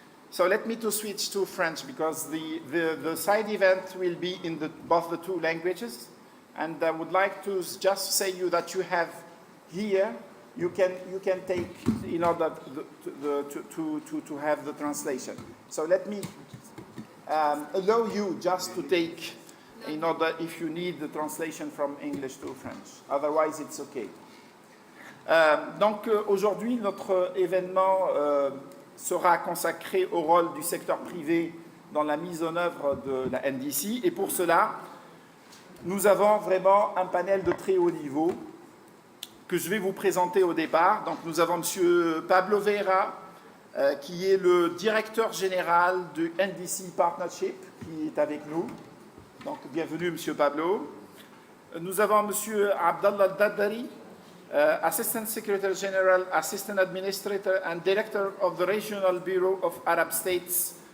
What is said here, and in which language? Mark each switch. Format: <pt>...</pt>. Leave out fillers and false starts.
<en>So let me switch to French, because the side event will be in both the two languages, and I would like to just say you that you have here, you can take in order to have the translation. So let me allow you just to take in order if you need the translation from English to French. Otherwise, it's okay.</en> <fr>Donc aujourd'hui, notre événement sera consacré au rôle du secteur privé dans la mise en œuvre de la NDC. Et pour cela, nous avons vraiment un panel de très haut niveau que je vais vous présenter au départ. Donc nous avons M. Pablo Vieira, qui est le directeur général du NDC Partnership, qui est avec nous. Donc bienvenue M. Pablo. Nous avons M.</fr> <en>Abdallah Daddari, Assistant Secretary General, Assistant Administrator and Director of the Regional Bureau of Arab States.</en>